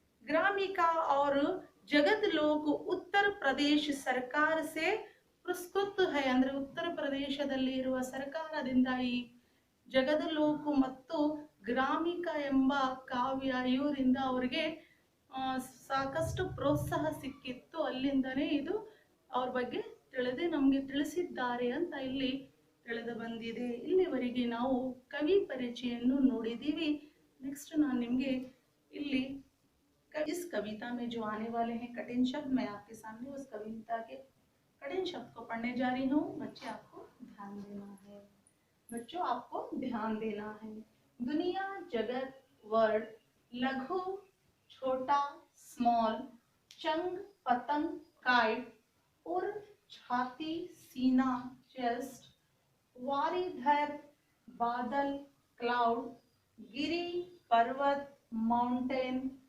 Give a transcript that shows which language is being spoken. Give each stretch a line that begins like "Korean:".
Hindi: ಗ್ರಾಮಿಕಾ और जगत लोक उत्तर प्रदेश सरकार से पुरस्कृत है.
Kannada: ಅಂದ್ರೆ ಉತ್ತರ ಪ್ರದೇಶದಲ್ಲಿ ಇರುವ ಸರ್ಕಾರದಿಂದ ಈ ಜಗದ ಲೋಕ ಮತ್ತು ಗ್ರಾಮಿಕ ಎಂಬ ಕಾವ್ಯ ಇವರಿಂದ ಅವರಿಗೆ ಸಾಕಷ್ಟು ಪ್ರೋತ್ಸಾಹ ಸಿಕ್ಕಿತ್ತು. ಅಲ್ಲಿಂದನೇ ಇದು ಅವ್ರ ಬಗ್ಗೆ ನಮಗೆ ತಿಳಿಸಿದ್ದಾರೆ ಅಂತ ಇಲ್ಲಿ ತಿಳಿದು ಬಂದಿದೆ. ಇಲ್ಲಿವರೆಗೆ ನಾವು ಕವಿ ಪರಿಚಯನ್ನು ನೋಡಿದ್ದೀವಿ.
Hindi: नेक्स्ट
Kannada: ನಾನು ನಿಮಗೆ ಇಲ್ಲಿ
Hindi: इस कविता में जो आने वाले हैं कठिन शब्द, मैं आपके सामने उस कविता के कठिन शब्द को पढ़ने जा रही हूँ. बच्चे आपको ध्यान देना है. बच्चों आपको ध्यान देना है. दुनिया, जगत, वर्ड, लघु, छोटा, स्मॉल, चंग, पतंग, काइट, और छाती, सीना, चेस्ट, वारीधर, बादल, क्लाउड, गिरी, पर्वत, माउंटेन,